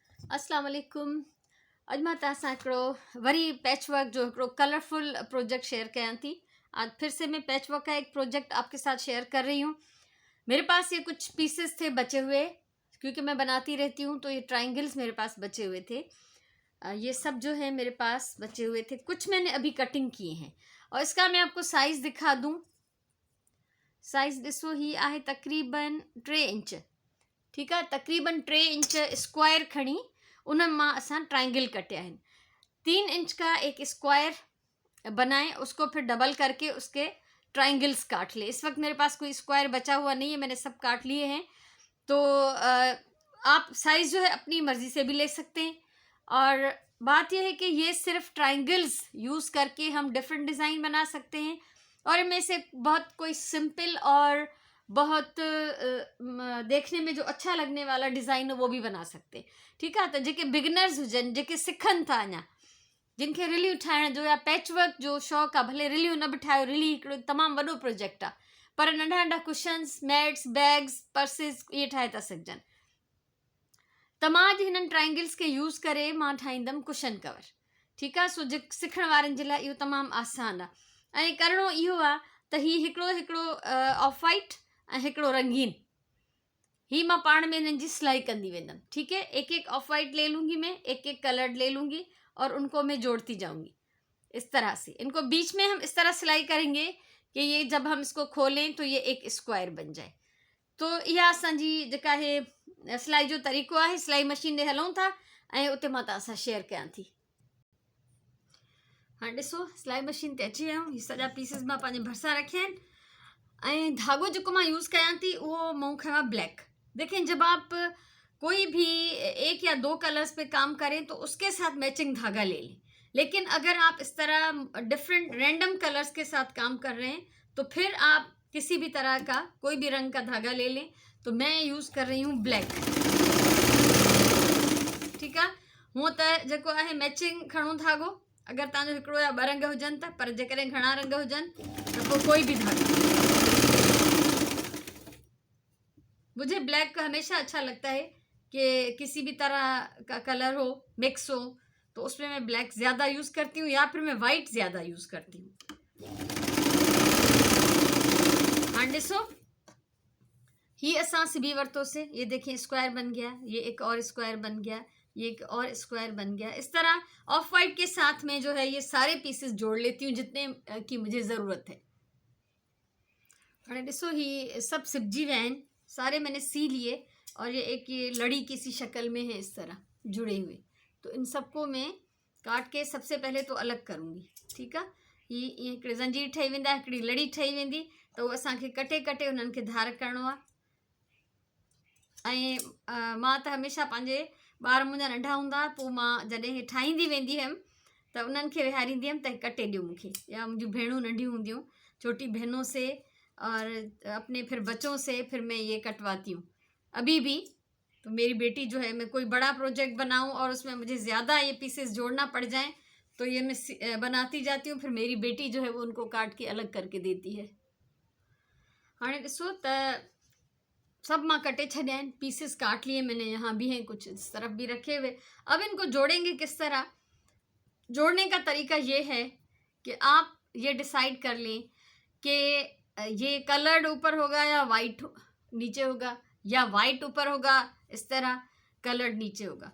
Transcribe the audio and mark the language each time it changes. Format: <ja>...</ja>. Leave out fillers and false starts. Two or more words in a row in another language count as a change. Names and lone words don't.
<ar>السلام عليكم.</ar> <sd>अॼु मां तव्हां सां हिकिड़ो वरी</sd> <en>patch work</en> <sd>जो हिकिड़ो</sd> <en>colorful project</en> <sd>शेयर कयां थी।</sd> <hi>आज फिर से मैं</hi> <en>patch work</en> <hi>का एक प्रोजेक्ट आपके साथ शेयर कर रही हूँ। मेरे पास ये कुछ पीसेस थे बचे हुए, क्योंकि मैं बनाती रहती हूँ, तो ये ट्रायंगल्स मेरे पास बचे हुए थे। ये सब जो है मेरे पास बचे हुए थे, कुछ मैंने अभी कटिंग किए हैं और इसका मैं आपको साइज़ दिखा दूँ।</hi> <sd>साइज़ ॾिसो, ही आहे तक़रीबन 3 इंच।</sd> <hi>ठीक है,</hi> <sd>तकरीबन 3</sd> <en>inch square</en> <sd>खड़ी उन मां असां ट्रायंगल कटिया हैं।</sd> <hi>3 इंच का एक स्क्वायर बनाए, उसको फिर डबल करके उसके ट्रायंगल्स काट ले। इस वक्त मेरे पास कोई स्क्वायर बचा हुआ नहीं है, मैंने सब काट लिए हैं। तो आप साइज़ जो है अपनी मर्ज़ी से भी ले सकते हैं। और बात यह है कि ये सिर्फ</hi> <en>triangles use</en> <hi>करके हम</hi> <en>different design</en> <hi>बना सकते हैं, और इनमें से बहुत कोई सिंपल और बहुत देखने में जो अच्छा लगने वाला डिज़ाइन हो वो भी बना सकते। ठीक है,</hi> <sd>तो जेके बिगिनर्स हुजनि, जेके सिखनि था अञा, जिनखे रिलियूं ठाहिण जो या</sd> <en>patch work</en> <sd>जो शौक़ु आहे, भले रिलियूं न बि ठाहियो, रिली हिकिड़ो तमामु वॾो प्रोजेक्ट आहे, पर नंढा नंढा</sd> <en>cushions, mats, bags, purses</en> <sd>इहे ठाहे था सघजनि। त मां अॼु हिननि ट्रायंगल्स खे यूज़ करे मां ठाहींदमि</sd> <en>cushion cover.</en> <sd>ठीकु आहे, सो जे सिखण वारनि जे लाइ इहो तमामु आसान आहे। ऐं करिणो इहो आहे त हीउ हिकिड़ो</sd> <en>off white</en> <sd>ऐं हिकिड़ो रंगीन, ही मां पाण में इन्हनि जी सिलाई कंदी वेंदमि।</sd> <hi>ठीक है, एक एक</hi> <en>off white</en> <hi>ले लूँगी मैं, एक एक कलर्ड ले लूँगी और उनको मैं जोड़ती जाऊँगी इस तरह से। इनको बीच में हम इस तरह सिलाई करेंगे कि ये जब हम इसको खोलें तो ये एक स्क्वायर बन जाए।</hi> <sd>तो इहा असांजी जेका आहे सिलाई जो तरीक़ो आहे। सिलाई मशीन ॾे हलूं था ऐं उते मां तव्हां सां शेयर कयां थी। हाणे ॾिसो, सिलाई मशीन ते अची विया आहियूं। हीअ सॼा पीसिस मां पंहिंजे भरिसां रखिया आहिनि ऐं धागो जेको मां यूज़ कयां थी उहो मूं खयों आहे ब्लैक।</sd> <hi>देखें, जब आप कोई भी एक या दो कलर्स पे काम करें तो उसके साथ मैचिंग धागा ले लें, लेकिन अगर आप इस तरह</hi> <en>different random colors</en> <hi>के साथ काम कर रहे हैं तो फिर आप किसी भी तरह का कोई भी रंग का धागा ले लें। तो मैं यूज़ कर रही हूँ ब्लैक। ठीक है,</hi> <sd>हूँ तो जेको आहे मैचिंग खणो धागो, अगर तव्हांजो हिकिड़ो या ॿ रंग हुजनि त, पर जेकॾहिं घणा रंग हुजनि त पोइ कोई भी धागा।</sd> <hi>मुझे ब्लैक हमेशा अच्छा लगता है कि किसी भी तरह का कलर हो, मिक्स हो, तो उसमें मैं ब्लैक ज़्यादा यूज़ करती हूँ या फिर मैं वाइट ज़्यादा यूज़ करती हूँ।</hi> <sd>हाँ ॾिसो, ही असां सिबी वरतो से,</sd> <hi>ये देखिए स्क्वायर बन गया, ये एक और स्क्वायर बन गया, ये एक और स्क्वायर बन गया। इस तरह</hi> <en>off white</en> <hi>के साथ में जो है ये सारे पीसेस जोड़ लेती हूँ जितने की मुझे ज़रूरत है।</hi> <sd>हाँ ॾिसो, ही सब सिबजी विया आहिनि,</sd> <hi>सारे मैंने सी लिए और ये एक ये लड़ी की सी शक्ल में है इस तरह जुड़े हुए। तो इन सबको मैं काट के सबसे पहले तो अलग करूँगी। ठीक है,</hi> <sd>ये हिकिड़ी ज़ंजीर ठही वेंदा, हिकिड़ी लड़ी ठही वेंदी, तो असांखे कटे कटे उन्हनि खे धार करणो आहे। ऐं मां त हमेशह पंहिंजे ॿार मुंहिंजा नंढा हूंदा पोइ मां जॾहिं हे ठाहींदी वेंदी हुअमि त उन्हनि खे विहारींदी हुअमि त कटे ॾियो मूंखे, या मुंहिंजियूं भेणूं नंढियूं हूंदियूं,</sd> <hi>छोटी बहनों से और अपने फिर बच्चों से फिर मैं ये कटवाती हूँ अभी भी। तो मेरी बेटी जो है, मैं कोई बड़ा प्रोजेक्ट बनाऊँ और उसमें मुझे ज़्यादा ये पीसेस जोड़ना पड़ जाए तो ये मैं बनाती जाती हूँ, फिर मेरी बेटी जो है वो उनको काट के अलग करके देती है।</hi> <sd>हाँ ॾिसो त सब माँ कटे छड़े हैं,</sd> <hi>पीसेस काट लिए मैंने, यहाँ भी हैं कुछ इस तरफ भी रखे हुए। अब इनको जोड़ेंगे किस तरह। जोड़ने का तरीका ये है कि आप ये डिसाइड कर लें कि ये कलर्ड ऊपर होगा या वाइट नीचे होगा, या वाइट ऊपर होगा इस तरह, कलर्ड नीचे होगा।</hi>